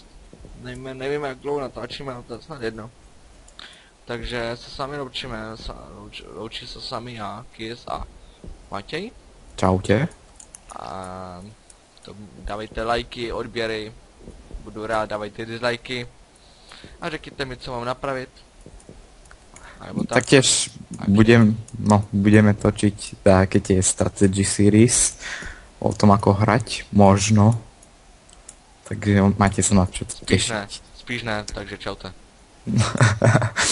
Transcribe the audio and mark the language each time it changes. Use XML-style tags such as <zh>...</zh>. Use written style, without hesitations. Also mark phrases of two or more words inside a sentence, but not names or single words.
<cs>Nevím, jak dlouho natáčíme, ale to je snad jedno. Takže se s vámi loučíme, loučí se s vámi já, Kiss a Matěj.</cs> <sk>Čaute.</sk> <cs>A to dávejte lajky, odběry, budu rád, dávejte dislikey. A řekněte mi, co mám napravit.</cs> <sk>Alebo tak. Taktiež budeme točiť také tie</sk> <en>strategy series</en> <sk>o tom, ako hrať, možno. Takže máte sa na čo</sk> <cs>Spíš</cs> <sk>tešiť.</sk> <cs>ne, takže čaute.</cs>